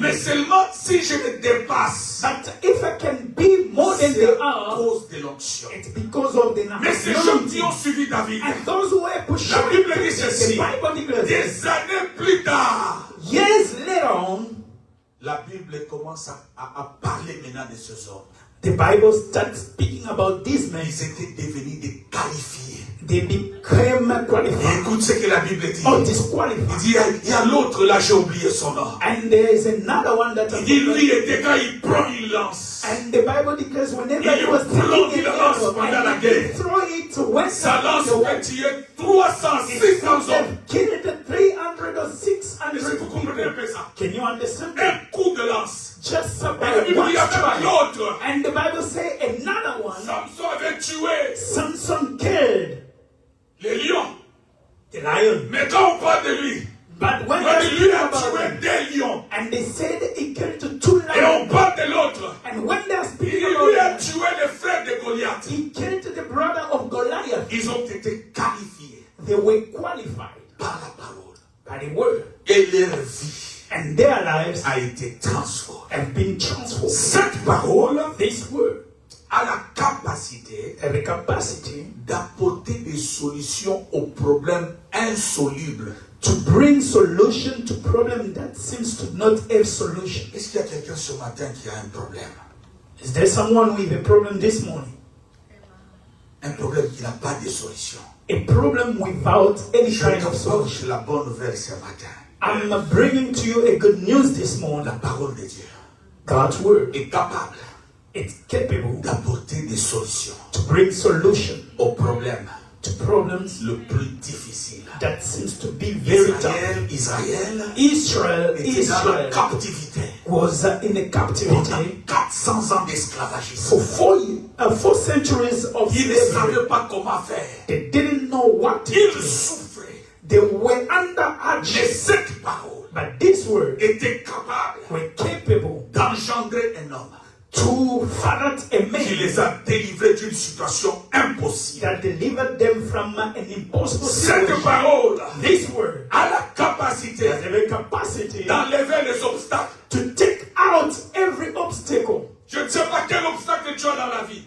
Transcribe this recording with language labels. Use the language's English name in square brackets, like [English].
[French] Mais seulement si je les dépasse. [English] But if I can be more than they are, [French] à cause de l'onction. [English] It's because of the [French] mais ces gens qui ont suivi David. [English] And those who were pushed. [French] La Bible dit ceci. Des années plus tard. [English] Years later on. [French] La Bible commence à parler maintenant de ces hommes. [English] The Bible starts speaking about these men. [French] Ils étaient devenus des qualifiés. [English] They became qualified. [French] Écoute ce que la Bible dit. [English] Or disqualified. [French] Il dit, il y a l'autre là, j'ai oublié son nom. [English] And there is another one that. [French] Il dit, lui, et quand il prend, il lance. [English] And the Bible declares whenever he was taking [French] il lance pendant la guerre. [English] Throw it when [French] sa lance peut tuer 300, 600 hommes. [English] Killed 300 or 600. [French] Est-ce que vous comprenez un peu ça? [English] Can you understand? [French] Un coup de lance. [English] Just by one strike. [French] L'autre. [English] And the Bible says another one. [French] Samson avait tué. [English] Samson killed. [French] Les lions. [English] The lion. [French] Mais quand on parle de lui. [English] But when [French] lui a tué des lions. [English] And they said he killed 2 lions. [French] Et on parle de l'autre. [English] And when they are speaking [French] about lui a tué le frère de Goliath. [English] He killed the brother of Goliath. [French] Ils ont été qualifiés. [English] They were qualified. [French] Par la parole. [English] By the word. [French] Et leur vie. [English] And their lives [French] a été transformé. [English] Have been transformed. [French] Cette parole, [English] this word, [French] a la capacité, d'apporter des solutions aux problèmes insolubles. [English] To bring solution to problem that seems to not have solution. [French] Est-ce qu'il y a quelqu'un ce matin qui a un problème? [English] Is there someone with a problem this morning? [French] Un problème qui n'a pas de solution. [English] A problem without any kind of solution. [French] La bonne nouvelle ce matin. [English] I'm bringing to you a good news this morning. [French] La parole de Dieu. [English] God's word [French] est capable. [English] It's capable [French] d'apporter des solutions. [English] To bring solution [French] aux problèmes. [English] To problems [French] le plus difficile. [English] That seems to be very tough. [French] Israel dans la captivité. [English] Was in a captivity. [French] 400 ans d'esclavagisme. [English] For 4 centuries of slavery. [French] Ils ne savaient pas comment faire. [English] They didn't know what to do. [French] Ils souffraient. [English] They were under hardship. [French] Mais cette parole. [English] But this word [French] était capable [English] were capable [French] d'engendrer un homme [English] to father a man [French] qui les a délivrés d'une situation impossible. [English] that delivered them from an impossible [French] Cette [English] situation. [French] parole [English] This word [French] a la capacité [English] has the capacity [French] d'enlever les obstacles. [English] to take out every obstacle. [French] Je ne sais pas quel obstacle tu as dans la vie.